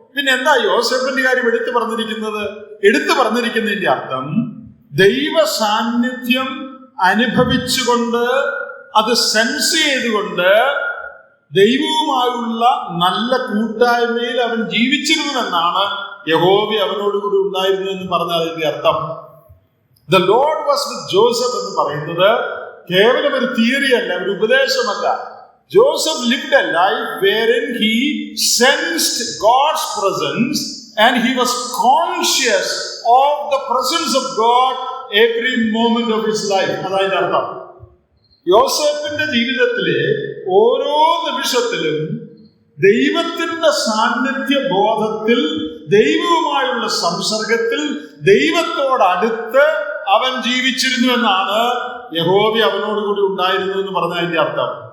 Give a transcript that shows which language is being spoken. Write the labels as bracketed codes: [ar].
[ml] പിന്നെ എന്താ യോസേഫിന്റെ കാര്യം എടുത്തു പറഞ്ഞിരിക്കുന്നത്? എടുത്തു പറഞ്ഞിരിക്കുന്നതിന്റെ അർത്ഥം, ദൈവ സാന്നിധ്യം അനുഭവിച്ചുകൊണ്ട്, അത് സെൻസ് ചെയ്തുകൊണ്ട്, ദൈവവുമായുള്ള നല്ല കൂട്ടായ്മയിൽ അവൻ ജീവിച്ചിരുന്നുവെന്നാണ് യഹോവ അവനോടുകൂടി ഉണ്ടായിരുന്നു എന്ന് പറഞ്ഞാൽ അതിന്റെ അർത്ഥം. [en] the lord was with Joseph [ml] എന്ന് പറയുന്നത് കേവലം ഒരു തിയറി അല്ല, ഒരു ഉപദേശമല്ല. [en] Joseph lived a life wherein he sensed God's presence and he was conscious of the presence of God every moment of his life. [ml] അതായത് അർത്ഥം, യോസേഫിന്റെ ജീവിതത്തിലെ ഓരോ നിമിഷത്തിലും ദൈവത്തിന്റെ സാന്നിധ്യ ബോധത്തിൽ, ദൈവവുമായുള്ള സംസർഗത്തിൽ, ദൈവത്തോടടുത്ത് അവൻ ജീവിച്ചിരുന്നു എന്നാണ് യഹോവ അവനോടുകൂടി ഉണ്ടായിരുന്നു എന്ന് പറഞ്ഞതിന്റെ അർത്ഥം.